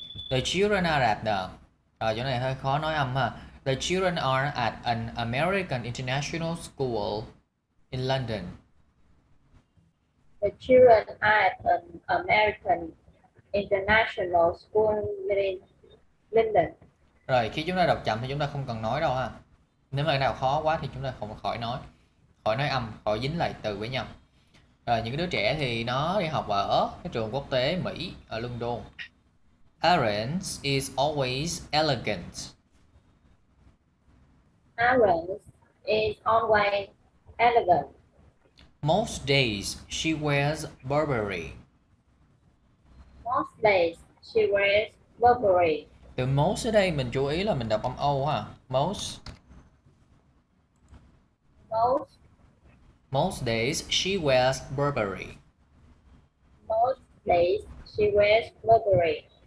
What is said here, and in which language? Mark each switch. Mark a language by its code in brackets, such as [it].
[en] The children are at the. [vi] Rồi chỗ này hơi khó nói âm ha. [en] The children are at an American International School in London. The children are at an American International School in London. [vi] Rồi khi chúng ta đọc chậm thì chúng ta không cần nói đâu ha. Nếu mà nào khó quá thì chúng ta không khỏi nói. Khỏi nói âm, khỏi dính lại từ với nhau. Rồi những cái đứa trẻ thì nó đi học ở cái trường quốc tế Mỹ ở London. [en] Aaron is always elegant. Aaron is always elegant. Most days she wears Burberry. Most days she wears Burberry. [vi] Từ most ở đây mình chú ý là mình đọc âm O ha. [en] Most. Most Most days she wears Burberry. most days she wears Burberry.